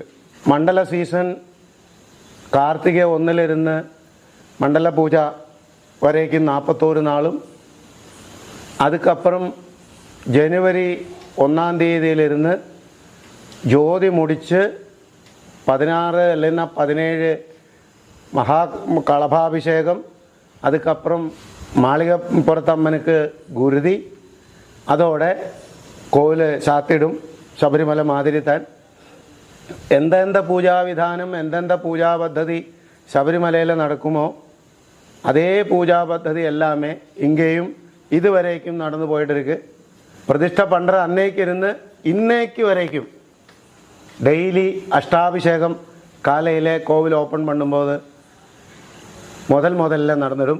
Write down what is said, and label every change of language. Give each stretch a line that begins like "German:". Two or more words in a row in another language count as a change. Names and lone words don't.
Tamil: மண்டல சீசன் கார்த்திகை 1 மண்டல பூஜா வரைக்கும் 41 நாளும், அதுக்கப்புறம் ஜனவரி 1 ஜோதி முடித்து 16 இல்லைன்னா 17 மகா களபாபிஷேகம், அதுக்கப்புறம் மாளிகைப்புறத்தம்மனுக்கு குருதி, அதோட கோவில் சாத்திடும்.
Malayalam: ശബരിമല മാതിരി താൻ എന്തെന്ത പൂജാവിധാനം എന്തെന്ത പൂജാ പദ്ധതി ശബരിമലയിൽ നടക്കുമോ
Tamil: அதே பூஜா பദ്ധதி எல்லாமே இங்கேயும் இதுவரைக்கும் நடந்து போயிட்டு இருக்கு. பிரதிஷ்டை பண்ணுற அன்னைக்கு இருந்து இன்னைக்கு வரைக்கும் டெய்லி அஷ்டாபிஷேகம் காலையில் கோவில் ஓப்பன் பண்ணும்போது முதல்ல நடந்துடும்.